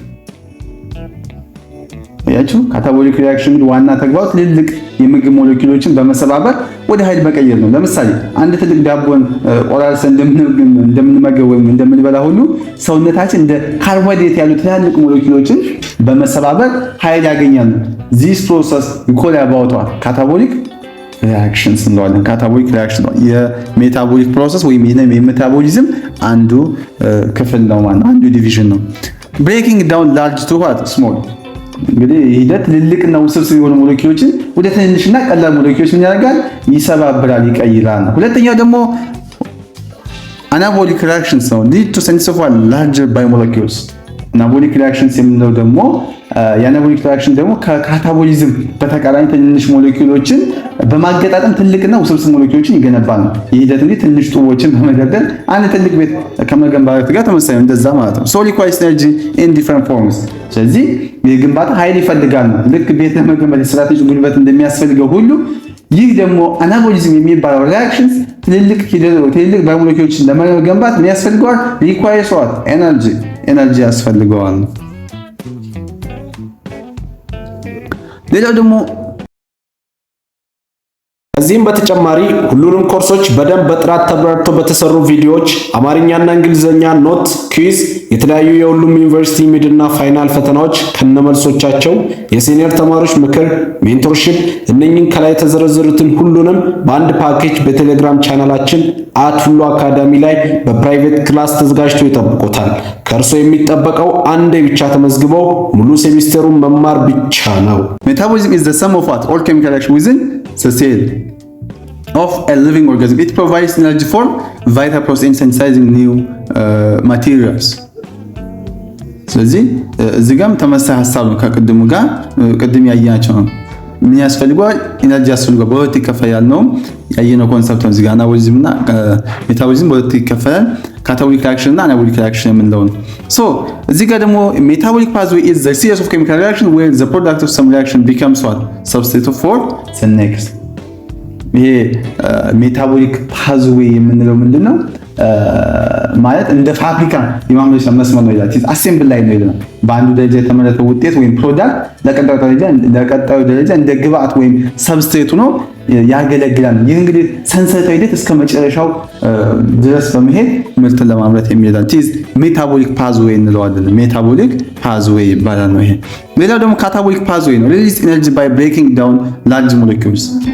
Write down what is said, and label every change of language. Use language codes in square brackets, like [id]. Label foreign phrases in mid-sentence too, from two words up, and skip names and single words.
[am] ያችሁ [en] catabolic reaction [am] ዋና ተግባሩ ትልልቅ የምግብ ሞለኪውሎችን በመሰባበር ወደ ኃይል መቀየር ነው። ለምሳሌ አንድ ትልቅ ዳቦን ቆራርሰን እንደምንመገብ ወይም እንደምንበላ ሁሉ ሰውነታችን እንደ ካርቦሃይድሬት ያሉ ትላልቅ ሞለኪውሎችን በመሰባበር ኃይል ያገኛሉ። [en] this process we call about catabolic reactions [am] እንለዋለን። [en] catabolic reaction [am] የሜታቦሊክ ፕሮሰስ ወይም የሜታቦሊዝም አንዱ ክፍል ነው ማለት አንዱ ዲቪዥን ነው። [en] breaking down large to what small [am] እንግዲህ ሂደት ትልልቅና ውስብስብ የሆኑ ሞለኪውሎችን ወደ ትንንሽና ቀላል ሞለኪውሎች ምን ያደርጋል? ይሰባብራል፣ ይቀይራል። ሁለተኛው ደግሞ [en] anabolic reactions [am] ነው። [en] lead to synthesis of larger biomolecules anabolic reactions [am] የምንለው ደግሞ የአናቦሊክ ሪአክሽን ደግሞ ከካታቦሊዝም በተቃራኒ ትንንሽ ሞለኪውሎችን በማገጣጠም ትልቅና ውስብስብ ሞለኪውሎችን ይገነባል ነው። ይህ ሂደት እንግዲህ ትንሽ ጡቦችን በመደርደር አንድ ትልቅ ቤት ከመገንባት ጋር ተመሳሳይ ነው፣ እንደዛ ማለት ነው። [en] so requires energy in different forms [am] ስለዚህ የግንባታ ኃይል ይፈልጋል ነው። ልክ ቤት ለመገንባት የስትራቴጂ ጉልበት እንደሚያስፈልገው ሁሉ ይህ ደግሞ አናቦሊዝም የሚባለው ሪአክሽንስ ትልልቅ ባዮሞለኪውሎችን ለመገንባት ምን ያስፈልገዋል? [en] requires what [am] ኤነርጂ ያስፈልገዋል። ሌላው ደግሞ ከዚህም በተጨማሪ ሁሉንም ኮርሶች በደንብ በጥራት ተብራርተው በተሰሩ ቪዲዮዎች አማርኛና እንግሊዘኛ ኖት፣ ኩዊዝ፣ የተለያዩ የሁሉም ዩኒቨርሲቲ ሚድና ፋይናል ፈተናዎች ከነመልሶቻቸው፣ የሲኒየር ተማሪዎች ምክር፣ ሜንቶርሺፕ እነኚህን ከላይ የተዘረዘሩትን ሁሉንም በአንድ ፓኬጅ በቴሌግራም ቻናላችን @ሁሉ አካዳሚ ላይ በፕራይቬት ክላስ ተዘጋጅቶ ይጠብቆታል። ከእርሶ የሚጠበቀው አንዴ ብቻ ተመዝግበው ሙሉ ሴሚስተሩን መማር ብቻ ነው። [en] Metabolism is the sum of what? All chemical reactions within the cell of a living organism. It provides energy for vital process in synthesizing new materials. [am] ስለዚህ እዚህ ጋርም ተመሳሳይ ሐሳብ ነው ከቅድሙ ጋር ቅድም ያያቸው ነው። ምን ያስፈልገዋል? ኢነርጂ ያስፈልገዋል። በሁለት ይከፈላል ነው ያየነው ኮንሰፕት ነው። እዚህ ጋር አናቦሊዝም እና ሜታቦሊዝም በሁለት ይከፈላል። [en] catabolic reaction [am] እና [en] anabolic reaction [am] የምንለው ነው። ሶ እዚህ ጋር ደግሞ [en] metabolic pathway is the series of chemical reaction where the product of some reaction becomes what substitute for the next። [am] ይሄ [en] metabolic pathway [am] የምንለው ምንድነው? ማለት እንደ ፋብሪካ የማምረቻ መስመር ነው ይላል። አሴምብል ላይ ነው ይላል። በአንዱ ደረጃ የተመረተው ውጤት ወይም ፕሮዳክት ለቀጣዩ ደረጃ እንደ ግብአት ወይም ሰብስትሬት ሆኖ ያገለግላል። ይህ እንግዲህ ሰንሰለታዊ ሂደት እስከ መጨረሻው ድረስ በመሄድ ምርትን ለማምረት የሚሄዳል። [en] this metabolic pathway [am] እንለዋለን። [en] metabolic pathway [am] ይባላል ነው ይሄ። ሌላው ደግሞ [en] catabolic pathway [am] ነው። [en] release energy by breaking down large molecules።